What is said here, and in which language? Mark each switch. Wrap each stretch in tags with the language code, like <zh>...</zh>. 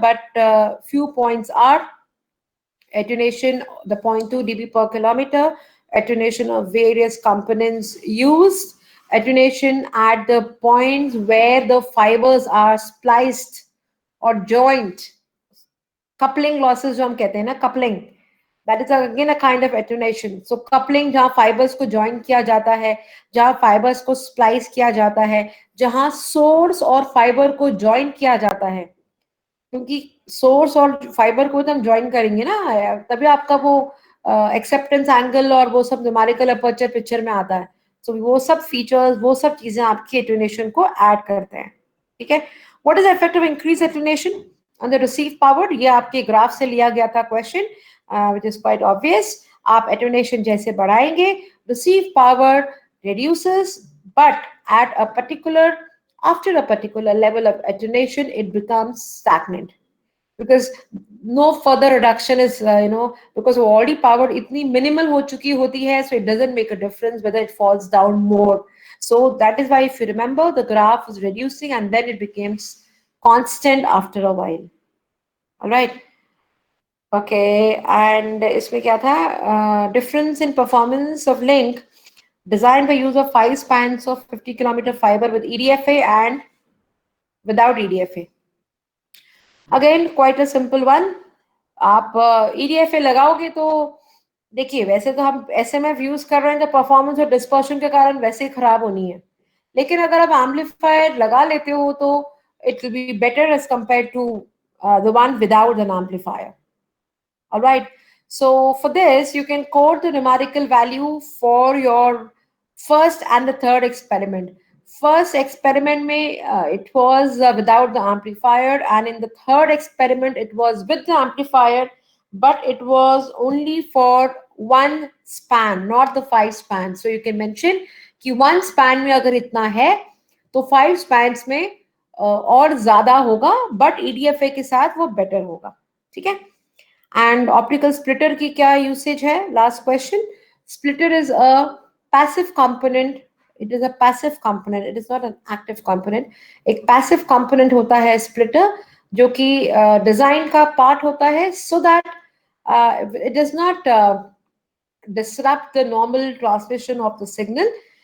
<en>But few points are attenuation, the 0.2 dB per kilometer, attenuation of various components used, attenuation at the points where the fibers are spliced or joined. Coupling losses</en> <hi>जो हम कहते हैं ना,</hi> <en>coupling, that is again a kind of attenuation.</en> <hi>So coupling जहाँ fibers को join किया जाता है, जहाँ fibers को splice किया जाता है, जहाँ source और fiber को join किया जाता है, क्योंकि सोर्स और फाइबर को तो हम ज्वाइन करेंगे ना, तभी आपका वो एक्सेप्टेंस एंगल और वो सब न्यूमेरिकल अपर्चर पिक्चर में आता है. सो वो सब फीचर्स, वो सब चीजें आपकी एटेन्यूएशन को ऐड करते हैं. ठीक है.</hi> <en>What is the effect of increase attenuation on the receive power?</en> <hi>ये आपके ग्राफ से लिया गया था question,</hi> <en>Which is quite obvious.</en> <hi>आप एटेन्यूएशन जैसे बढ़ाएंगे,</hi> <en>receive power reduces, but at a particular after a particular level of attenuation it becomes stagnant, because no further reduction is because already power</en> <hi>itni minimal ho chuki hoti hai,</hi> <en>so it doesn't make a difference whether it falls down more. So that is why if you remember, the graph is reducing and then it becomes constant after a while. All right. Okay, and</en> <hi>इसमें क्या था?</hi> <en>Difference in performance of link designed by use of 5 spans of 50-kilometer fiber with EDFA and without EDFA. Again, quite a simple one.</en> <hi>आप EDFA लगाओगे तो देखिए, वैसे तो हम SMF यूज कर रहे हैं तो परफॉर्मेंस और डिस्पर्शन के कारण वैसे ही खराब होनी है, लेकिन अगर आप एम्पलीफायर लगा लेते हो तो</hi> <en>It will be better as compare to the one without an amplifier. All right. So for this, you can code the numerical value for your first and the third experiment. First experiment it was without the amplifier, and in the third experiment it was with the amplifier, but it was only for one span, not the 5 spans. So you can mention</en> <hi>कि one span में अगर इतना है तो 5 spans में और ज्यादा होगा, but EDFA के साथ वो better होगा. ठीक है.</hi> <en>And optical splitter की क्या usage है? Last question. Splitter is a passive component. It is a passive component. It is not an active component.</en> <hi>एक passive component होता है splitter, जो कि design का part होता है,</hi> <en>so that it does not disrupt the normal transmission of the signal.</en>